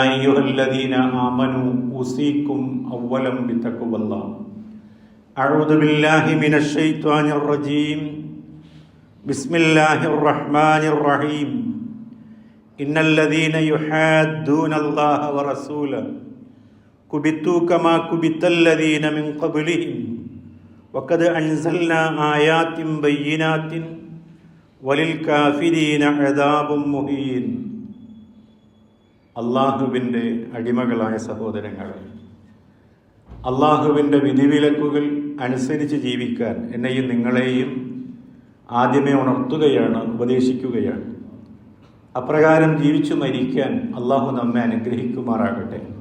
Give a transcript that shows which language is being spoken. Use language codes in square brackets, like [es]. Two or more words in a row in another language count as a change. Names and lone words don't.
[ar] أيها الذين آمنوا أوصيكم أولا بتقوى الله أعوذ بالله من الشيطان الرجيم بسم الله الرحمن الرحيم إن الذين يحادون الله ورسوله كبتوا كما كبت الذين من قبلهم وقد أنزلنا آيات بينات وللكافرين عذاب مهين [ml] അള്ളാഹുവിൻ്റെ അടിമകളായ സഹോദരങ്ങളെ, അള്ളാഹുവിൻ്റെ വിധിവിലക്കുകൾ അനുസരിച്ച് ജീവിക്കാൻ എന്നെയും നിങ്ങളെയും ആദ്യമേ ഉണർത്തുകയാണ്, ഉപദേശിക്കുകയാണ്. അപ്രകാരം ജീവിച്ചു മരിക്കാൻ അള്ളാഹു നമ്മെ അനുഗ്രഹിക്കുമാറാകട്ടെ.